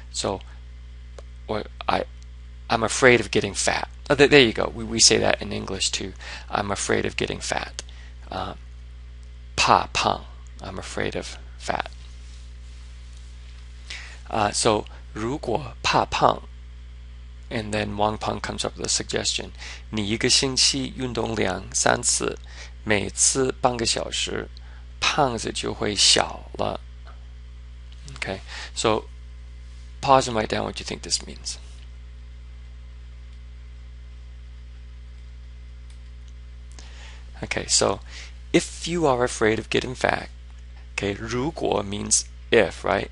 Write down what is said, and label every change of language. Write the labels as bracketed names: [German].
[English] So, or I'm afraid of getting fat. Oh, there you go. We say that in English too. I'm afraid of getting fat. [Chinese] Pa pang. [English] I'm afraid of fat. So [Chinese] 如果怕胖, [English] and then Wang Peng comes up with a suggestion. [Chinese] 你一个星期运动2-3次，每次半个小时，胖子就会小了. [English] Okay, so pause and write down what you think this means. Okay, so if you are afraid of getting fat, okay, [Chinese] 如果 [English] means if, right?